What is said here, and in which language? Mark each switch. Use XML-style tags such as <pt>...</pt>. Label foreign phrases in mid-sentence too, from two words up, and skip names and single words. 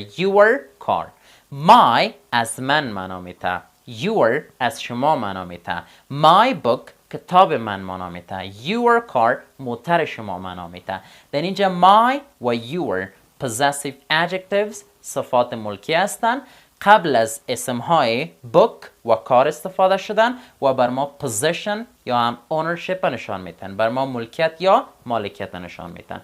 <en>your car.</en> <fa>my از من معنا میده. your از شما معنا میده.</fa> <en>my book</en> <fa>کتاب من معنا میده.</fa> <en>your car</en> <fa>موتر شما معنا میده. در اینجا my و your</fa> <en>possessive adjectives</en> <fa>صفات ملکی هستند. قبل از اسمهای book و کار استفاده شدن و بر ما possession یا هم ownership نشان میتن. بر ما ملکیت یا مالکیت نشان میتن.</fa>